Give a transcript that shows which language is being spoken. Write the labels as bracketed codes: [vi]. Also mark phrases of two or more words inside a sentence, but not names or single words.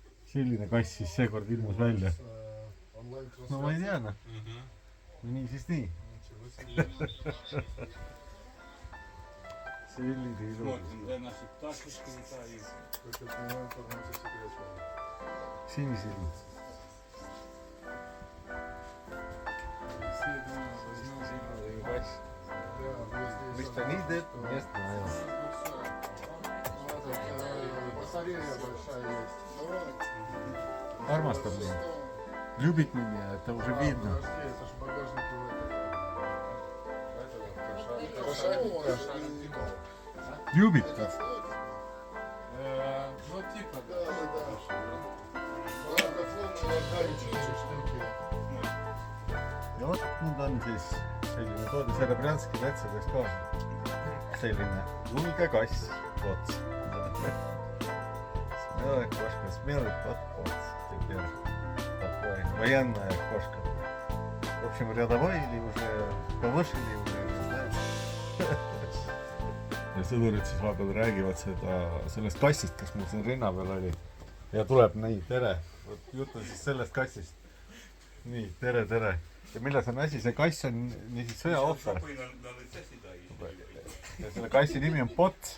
[et] selline kass siis seekord ilmus välja. No ma ei tea, noh. No nii siis nii. Selline ilus. [ru] Смотрим, да, наши пташечки летают. [et] Sinisilm. Kass. Mis ta nii teeb, meest ma ei ole. Armastab mind. [ru] Любит меня, это уже видно. Любит нас. Ну, типа, [et] Ja vot nüüd on siis selline toodi Serebrjanski metsades ka selline julge kass Pots. [ru] Смелая кошка, смелый подпоц. Теперь такой военная кошка. В общем, рядовой или уже повышили, уже не знаю. [et] Ja sõdurid siis vahepeal räägivad sellest kassist, kes mul siin rinna peal oli. Ja tuleb nii, tere. Jutt on siis sellest kassist. Nii, tere, tere. Ja milles on asi? See kass on niisiis sõjaohver. Ja selle kassi nimi on Pots.